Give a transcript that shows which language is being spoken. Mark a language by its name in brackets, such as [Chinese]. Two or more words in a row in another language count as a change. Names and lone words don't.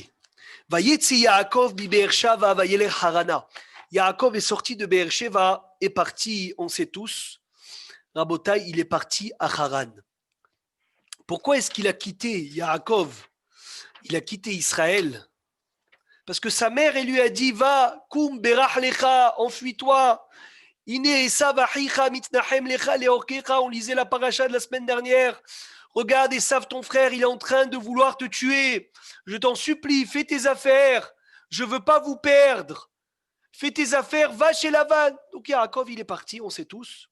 [Hebrew] ויצא יעקב בי באר שבע וילך חרנה. [French] Yaakov est sorti de Beersheva, est parti, on sait tous, Rabotai, il est parti à Haran. Pourquoi est-ce qu'il a quitté Yaakov? Il a quitté Israël parce que sa mère, elle lui a dit, va, [Hebrew] קום ברח לך, [French] enfuis-toi. On lisait la paracha de la semaine dernière. Regarde, Esav, ton frère, il est en train de vouloir te tuer. Je t'en supplie, fais tes affaires. Je ne veux pas vous perdre. Fais tes affaires, va chez Lavan. Donc Yaakov, il est parti, on sait tous.